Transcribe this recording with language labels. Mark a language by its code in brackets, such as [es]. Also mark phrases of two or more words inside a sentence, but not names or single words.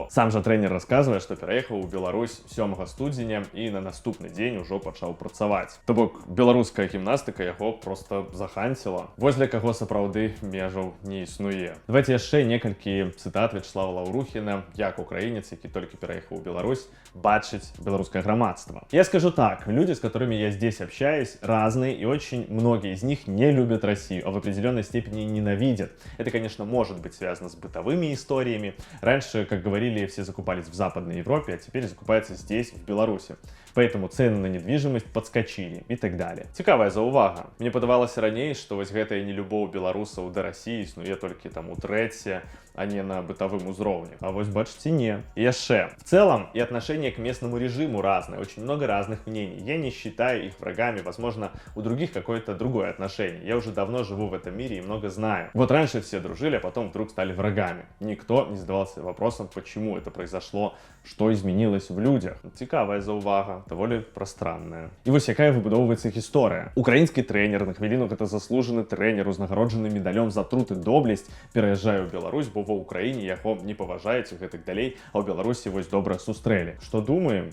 [be] Сам жа трэнер расказвае, што пераехаў у Беларусь 7 студзеня і на наступны дзень ужо пачаў працаваць. То бок, беларуская гімнастыка яго проста заханціла. Вось для каго сапраўды межаў не існуе. Давайте яшчэ некалькі цытат Вячеслава Лаўрухіна, як украінец, які толькі пераехаў у Беларусь, бачыць беларускае грамадства. [ru] Я скажу так, люди, с которыми я здесь общаюсь, разные, и очень многие из них не любят Россию, а в определенной степени ненавидят. Это, конечно, может быть связано с бытовыми историями. Раньше, как говорили, все закупались в Западной Европе, а теперь закупаются здесь, в Беларуси. Поэтому цены на недвижимость подскочили и так далее. [be] Цікавая заувага. Мне падавалася раней, што вось гэтая нелюбоў беларусаў да России існуе толькі там у трэце, а не на бытовым узроўне. А вось бачыце, не. И яшчэ. [ru] В целом и отношение к местному режиму разное, очень много разных мнений. Я не считаю их врагами, возможно, у других какое-то другое отношение. Я уже давно живу в этом мире и много знаю. Вот раньше все дружили, а потом вдруг стали врагами. Никто не задавался вопросом, почему это произошло, что изменилось в людях. [be] Цікавая заувага, даволі пространная. І вось якая выбудоўваецца гісторыя. Украінскі трэнер, на хвіліну гэта заслужаны трэнер, узнагароджаны медалём за труд і доблесць, пераязджае ў Беларусь, бо ва Ўкраіне яго не паважаюць і гэтак далей, а ў Беларусі вось добра сустрэлі. Што думаем?